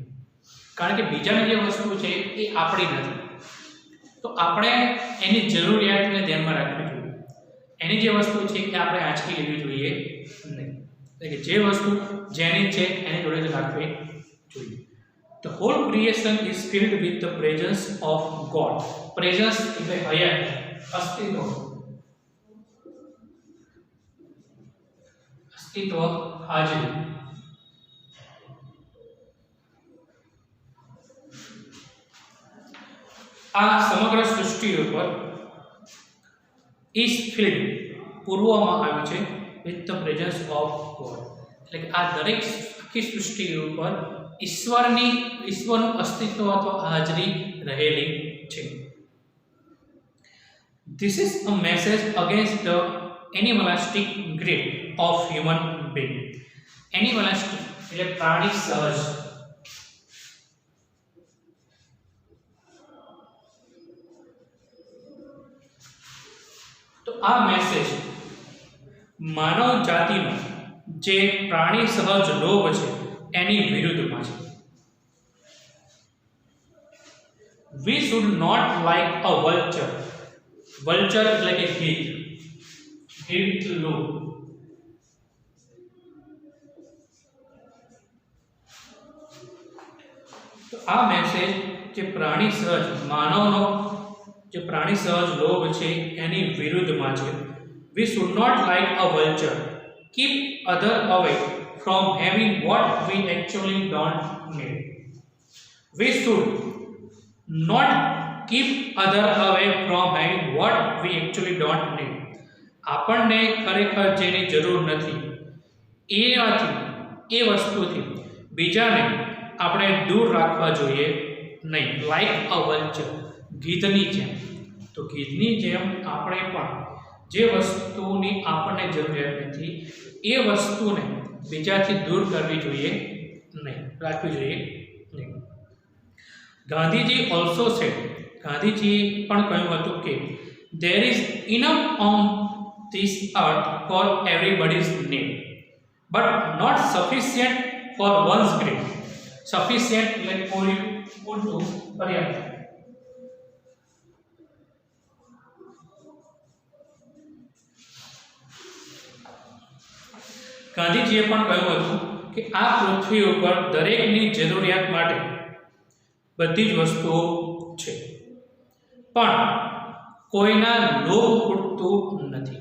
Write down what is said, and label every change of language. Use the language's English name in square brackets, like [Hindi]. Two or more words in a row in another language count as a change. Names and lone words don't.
[Gujarati] કારણ કે બીજાની જે વસ્તુ છે એ આપણી નથી, તો આપણે એની જરૂરિયાતને ધ્યાનમાં રાખવી જોઈએ. એની જે વસ્તુ છે એ આપણે આંચકી લેવી જોઈએ નહીં. એટલે કે જે વસ્તુ જેની છે એની જોડે જ રાખવી જોઈએ. [English] The whole creation is filled with the presence of God. [Gujarati] Presence એટલે હયાત, અસ્તિત્વ, હાજરી. આ સમગ્ર સૃષ્ટિ ઉપર [English] is filled [Gujarati] પૂરવામાં આવ્યું છે [English] with the presence of God. [Gujarati] એટલે કે આ દરેક આખી સૃષ્ટિ ઉપર ઈશ્વરનું અસ્તિત્વ અથવા હાજરી રહેલી છે. [English] This is a message against the animalistic greed of human being. [Gujarati] Animalistic એટલે પ્રાણી સહજ. તો આ મેસેજ માનવ જાતિનો જે પ્રાણી સહજ લોભ છે એની વિરુદ્ધમાં છે. [English] We should not like a vulture. [Gujarati] Vulture એટલે કે ગીધ લોભ. તો આ મેસેજ જે પ્રાણી સહજ માનવનો જે પ્રાણી સહજ લોભ છે એની વિરુદ્ધમાં છે. [English] We should not like a vulture. Keep other away from having what we actually don't need. We should not keep other away from having what we actually don't need. [Gujarati] આપણને ખરેખર જેની જરૂર નથી એ વસ્તુથી બીજાને આપણે દૂર રાખવા જોઈએ નહીં. [English] like a vulture, [Gujarati] ગીધની જેમ. તો ગીધની જેમ આપણે પણ જે વસ્તુની આપણને જરૂરિયાત નથી એ વસ્તુને બીજાથી દૂર કરવી જોઈએ નહીં, રાખવી જોઈએ નહીં. [English] ગાંધીજી also said, [Gujarati] ગાંધીજી પણ કહ્યું હતું કે [English] there is enough on this earth for everybody's need but not sufficient for one's greed. [Gujarati] Sufficient એટલે પૂરતું, પર્યાપ્ત. ગાંધીજીએ પણ કહ્યું હતું કે આ પૃથ્વી ઉપર દરેકની જરૂરિયાત માટે બધી જ વસ્તુઓ છે પણ કોઈના લોભ પૂરતું નથી.